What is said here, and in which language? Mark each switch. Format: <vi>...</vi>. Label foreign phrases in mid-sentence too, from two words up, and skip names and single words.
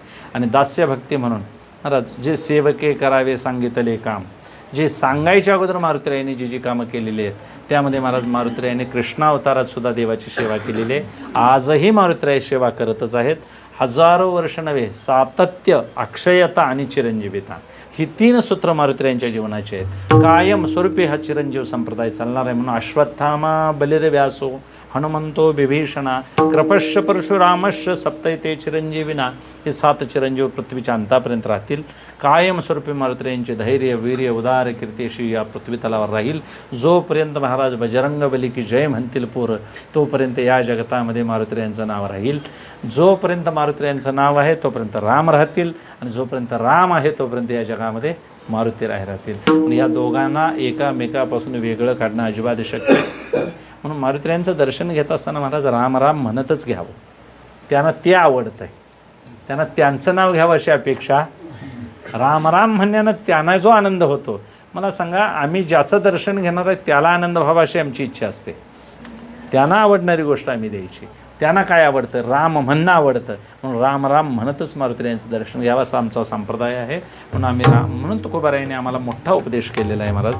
<mr>आणि दास्य भक्ती म्हणून महाराज जे सेवके करावे सांगितले काम, जे सांगायच्या अगोदर मारुतीरायांनी जी कामं केलेली आहेत त्यामध्ये महाराज मारुतीरायांनी कृष्णावतारात सुद्धा देवाची सेवा केलेली आहे. आजही मारुतीराय सेवा करतच आहेत. हजारो वर्ष नव्हे, सातत्य, अक्षयता आणि चिरंजीविता ही 3 सूत्र मारुतीरायांच्या जीवनाचे आहेत. कायम स्वरूपी हा चिरंजीव संप्रदाय चालणार आहे.</mr> <sa>म्हणून अश्वत्थामा बलिर्व्यासो हनुमंतो बिभीषणा कृपश्य परशुरामश्च सप्तैते चिरंजीविना.</sa> <mr>हे 7 चिरंजीव पृथ्वीच्या अंतापर्यंत राहतील. कायम स्वरूपी मारुतीरायांचे धैर्य वीर्य उदार कीर्तीशी या पृथ्वी तलावर राहील. जोपर्यंत महाराज</mr> <hi>बजरंग बली की जय</hi> <mr>म्हणतील पोरं, तोपर्यंत या जगतामध्ये मारुतीरायांचं नाव राहील. जोपर्यंत मारुतीरायांचं नाव आहे तोपर्यंत राम राहतील, आणि जोपर्यंत राम आहे तोपर्यंत या जगामध्ये मारुतीराय राहतील. आणि या दोघांना एकामेकापासून वेगळं काढणं अजिबात शक्य. म्हणून मारुतीरायांचं दर्शन घेत असताना महाराज राम राम म्हणतच घ्यावं. त्यांना ते आवडतं आहे, त्यांना त्यांचं नाव घ्यावं अशी अपेक्षा. राम राम म्हणण्यानं त्यांना जो आनंद होतो, मला सांगा, आम्ही ज्याचं दर्शन घेणार आहे त्याला आनंद व्हावा अशी आमची इच्छा असते. त्यांना आवडणारी गोष्ट आम्ही द्यायची. त्यांना काय आवडतं, राम म्हणणं आवडतं, म्हणून राम राम म्हणतच मारुतीरायांचं दर्शन घ्यावं असा आमचा संप्रदाय आहे. म्हणून आम्ही राम म्हणून तुकोबारायांनी आम्हाला मोठा उपदेश केलेला आहे महाराज.</mr>